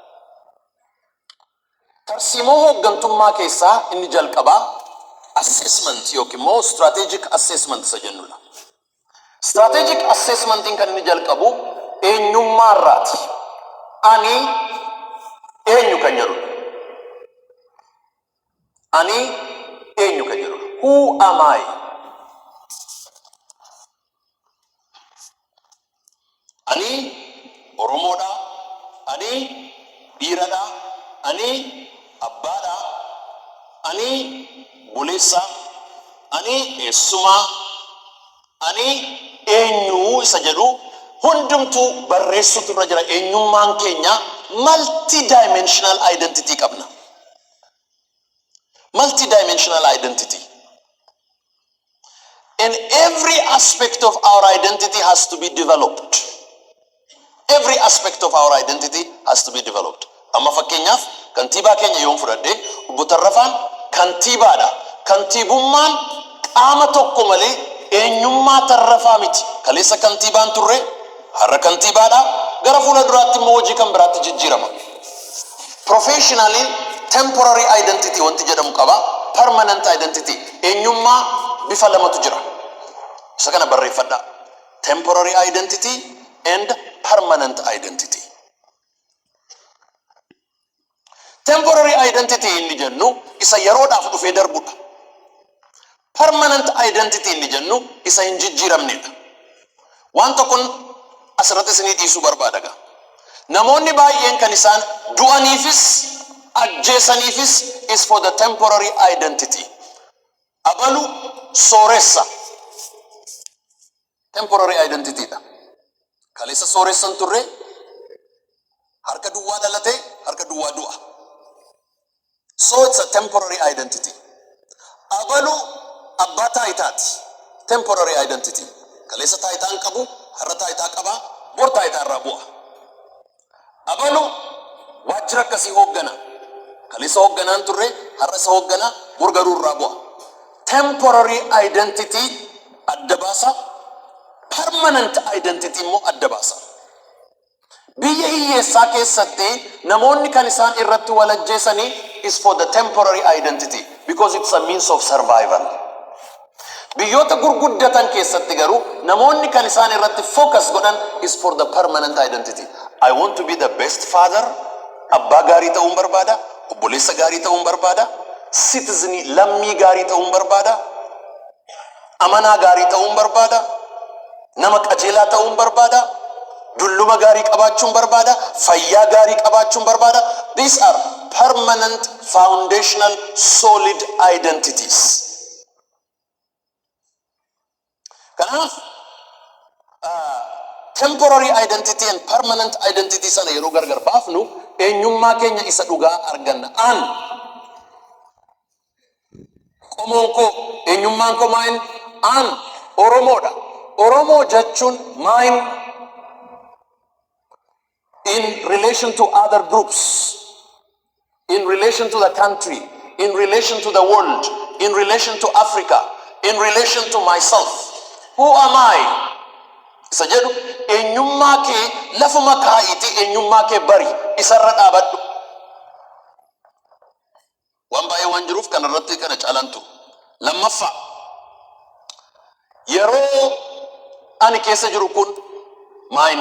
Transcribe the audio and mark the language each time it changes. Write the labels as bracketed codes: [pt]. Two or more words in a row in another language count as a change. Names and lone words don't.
[om] Tarsiimoo hooggantummaa keessaa inni jalqabaa assessment yookiin immoo [en] strategic assessment [om] isa jennudha. [en] Strategic assessmentiin [om] kan inni jalqabu eenyummaa irraati. Ani eenyu kan jedhudha. Ani eenyu kan jedhudha. [en] Who am I? [om] Ani Oromoodha. Ani dhiiradha. Ani abbaadha. Ani buleessa. Ani eessumaa. Ani eenyu isa jedhu hundumtuu barreessutu irra jira. Eenyummaan keenya [en] multi-dimensional identity [om] qabna. [en] Multi-dimensional identity. And every aspect of our identity has to be developed. Every aspect of our identity has to be developed. [om] Amma fakkeenyaaf kantiibaa keenya yoon fudhadhe obbo Tarrafaan kantiibaadha. Kantiibummaan qaama tokko malee eenyummaa Tarrafaa miti. Kaleessa kantiibaan turre har'a kantiibaadha. Gara fuula duraatti immoo hojii kan biraatti jijjiirama. [en] Professionally temporary identity [om] wanti jedhamu qaba. [en] Permanent identity. [om] Eenyummaa bifa lamatu jira. Isa kana barreeffadha. [en] Temporary identity and permanent identity. Temporary identity [om] inni jennu isa yeroodhaaf dhufee darbudha. [en] Permanent identity [om] inni jennu isa hin jijjiiramnedha. Waan tokkoon asirratti isinii dhiisuu barbaada. Namoonni baay'een kan isaan du'aniifis ajjeesaniifis [en] is for the temporary identity. [om] Abalu sooressa. [en] Temporary identity dha. [om] Kaleessa sooressan turre harka duwwaa dhalate harka duwwaa du'a. [en] So it's a temporary identity. [om] Abalu abbaa taayitaati. [en] Temporary identity. [om] Kaleessa taayitaan qabu har'a taayitaa qaba bor taayitaa irraa bu'a. Abalu waajjira akkasii hooggana. Kaleessa hoogganaan turre har'a isa hooggana bor garuu irraa bu'a. [en] Temporary identity [om] adda baasa. [en] Permanent identity [om] immoo adda baasa. Biyya hiyyeessaa keessatti namoonni kan isaan irratti wal ajjeesanii [en] is for the temporary identity because it's a means of survival. [om] Biyyoota gurguddatan keessatti garuu namoonni kan isaan irratti focus godhan [en] is for the permanent identity. I want to be the best father. [om] Abbaa gaarii ta'uun barbaada. Obboleessa gaarii ta'uun barbaada. Citizen lammii gaarii ta'uun barbaada. Amanaa gaarii ta'uun barbaada. Nama qajeelaa ta'uun barbaada. Dulluma gaarii qabaachuun barbaada. Fayyaa gaarii qabaachuun barbaada. [en] These are permanent, foundational, solid identities. [om] Kanaaf [en] temporary identity and permanent identity [om] sana yeroo gargar baafnu eenyummaa keenya isa dhugaa arganna. An qomoon koo eenyummaan koo maayin? An Oromoodha. Oromoo jechuun maayin? [en] In relation to other groups, in relation to the country, in relation to the world, in relation to Africa, in relation to myself. Who am I? [om] Isa jedhu eenyummaa kee lafuma kaa'iti eenyummaa kee bari isarra dhaabadhu. Waan baay'ee waan jiruuf kana irratti kana caalantu. Lammaffaa yeroo ani keessa jiru kun maayin?